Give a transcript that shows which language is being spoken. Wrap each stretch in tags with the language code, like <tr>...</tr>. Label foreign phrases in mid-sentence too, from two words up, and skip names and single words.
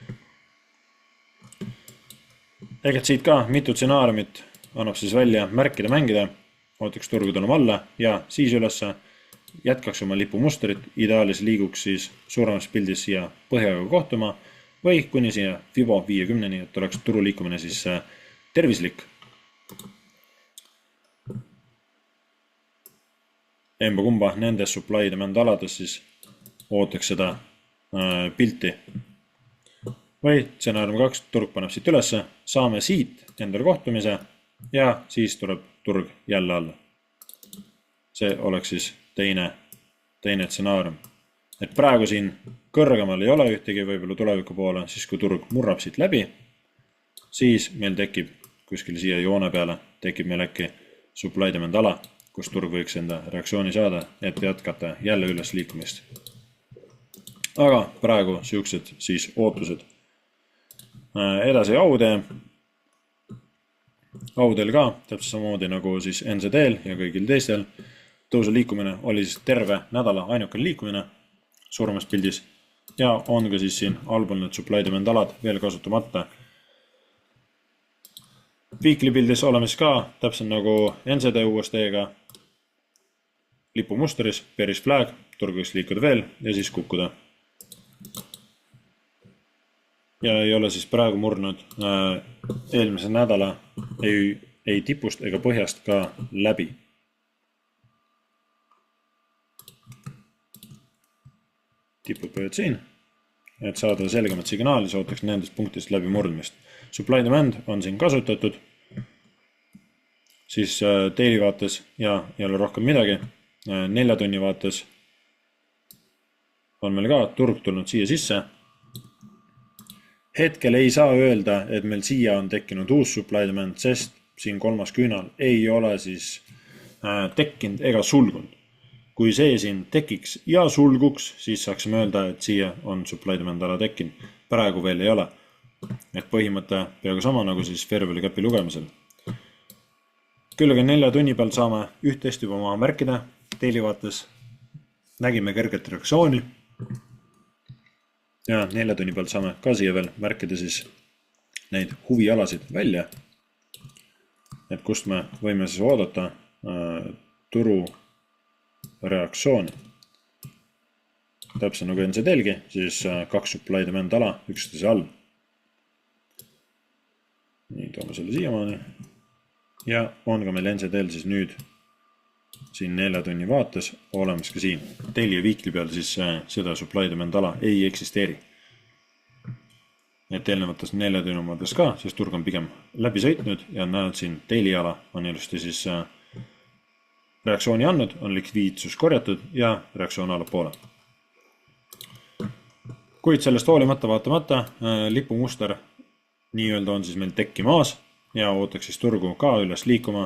<et>Ehk et siit ka mitu stsenaariumit annab siis välja märkida, mängida, ootaks turgu tulema alla ja siis ülesse jätkaks oma lipumustrit, ideaalis liiguks siis suuremas pildis siia põhjaga kohtuma või kuni siia Fibo 50-ni, et oleks turu liikumine siis tervislik. Emba kumba nendes</et> <en>supply demand</en> <et>alades siis ootaks seda pilti. Või stsenaarium 2, turg paneb siit ülesse, saame siit endale kohtumise ja siis tuleb turg jälle alla. See oleks siis teine stsenaarium. Et praegu siin kõrgemal ei ole ühtegi võib-olla tuleviku poole, siis kui turg murrab siit läbi, siis meil tekib kuskil siia joone peale, tekib meil äkki</et> <en>supply demand</en> <et>ala, kus turg võiks enda reaktsiooni saada, et jätkata jälle üles liikumist. Aga praegu siuksed siis ootused. Edasi autee. Audel ka, täpselt samamoodi nagu siis NZL ja kõigil teistel. Tõusu liikumine oli siis terve nädala ainukene liikumine suuremas pildis ja on ka siis siin allpool need</et> <en>supply demand</en> <et>alad veel kasutamata. Weekly pildis oleme siis ka täpselt nagu NZD USD-ga lipumusteris,</et> <en>bearish flag,</en> <et>turg võiks liikuda veel ja siis kukkuda. Ja ei ole siis praegu murnud eelmise nädala ei tipust ega põhjast ka läbi. Tipud pööd siin, et saada selgemat signaali, sootaks nendest punktist läbi murdmist.</et> <en>Supply demand</en> <et>on siin kasutatud, siis daily vaates ja jälle rohkem midagi. 4 tunni vaates on meil ka turg tulnud siia sisse. Hetkel ei saa öelda, et meil siia on tekkinud uus</et> <en>supply demand,</en> <et>sest siin kolmas küünal ei ole siis tekkinud ega sulgunud. Kui see siin tekiks ja sulguks, siis saaksime öelda, et siia on</et> <en>supply demand</en> <et>ala tekkinud. Praegu veel ei ole. Et põhimõte peaaegu sama nagu siis</et> <en>fair value cap'i</en> <et>lugemisel. Küll aga 4 tunni peal saame üht-teist juba oma märkida. Daily vaates nägime kerget reaktsiooni. Ja 4 tunni peal saame ka siia veel märkida siis neid huvialasid välja. Et kust me võime siis oodata turu reaktsiooni. Täpselt nagu NZL-gi, siis 2</et> <en>supply demand</en> <et>ala üksteise all. Nii, toome selle siiamaani. Ja on ka meil NZL siis nüüd siin 4 tunni vaates olemas ka siin. Daily ja weekly peal siis seda</et> <en>supply demand</en> <et>ala ei eksisteeri. Et eelnevates 4 tunni omades ka, sest turg on pigem läbi sõitnud ja näed siin daily ala on ilusti siis reaktsiooni andnud, on likviidsus korjatud ja reaktsioon allapoole. Kuid sellest hoolimata vaatamata lipumuster nii-öelda on siis meil tekkimaas ja ootaks siis turgu ka üles liikuma.</et>